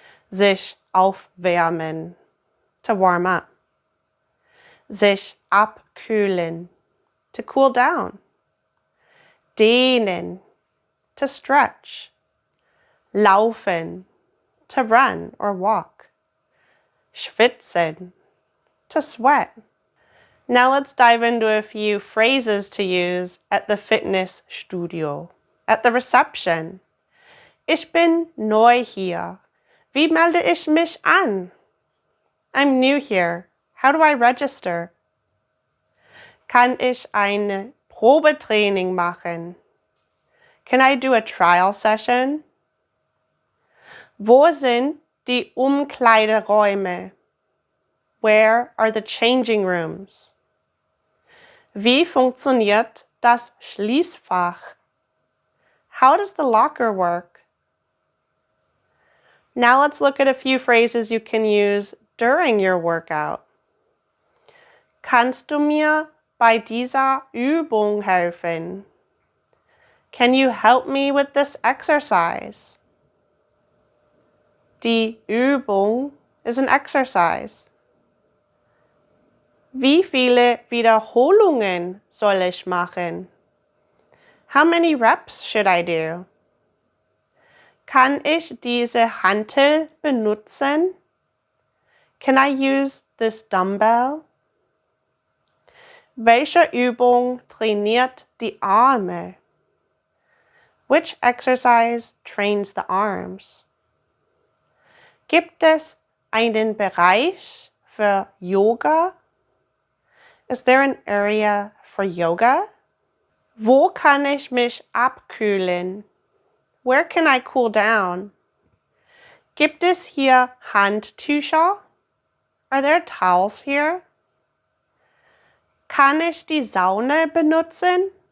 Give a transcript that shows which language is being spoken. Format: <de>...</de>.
<de>Sich aufwärmen,</de> <en>to warm up.</en> <de>Sich abkühlen,</de> <en>to cool down. Dehnen, to stretch. Laufen, to run or walk. Schwitzen, to sweat. Now let's dive into a few phrases to use at the Fitnessstudio. At the reception.</en> <de>Ich bin neu hier. Wie melde ich mich an?</de> <en>I'm new here. How do I register?</en> <de>Kann ich ein Probetraining machen?</de> <en>Can I do a trial session?</en> <de>Wo sind die Umkleideräume?</de> <en>Where are the changing rooms?</en> <de>Wie funktioniert das Schließfach?</de> <en>How does the locker work? Now let's look at a few phrases you can use during your workout.</en> <de>Kannst du mir bei dieser Übung helfen?</de> <en>Can you help me with this exercise? Die Übung is an exercise.</en> <de>Wie viele Wiederholungen soll ich machen?</de> <en>How many reps should I do?</en> <de>Kann ich diese Hantel benutzen?</de> <en>Can I use this dumbbell?</en> <de>Welche Übung trainiert die Arme?</de> <en>Which exercise trains the arms?</en> <de>Gibt es einen Bereich für Yoga?</de> <en>Is there an area for yoga?</en> <de>Wo kann ich mich abkühlen?</de> <en>Where can I cool down?</en> <de>Gibt es hier Handtücher?</de> <en>Are there towels here?</en> <de>Kann ich die Sauna benutzen?</de>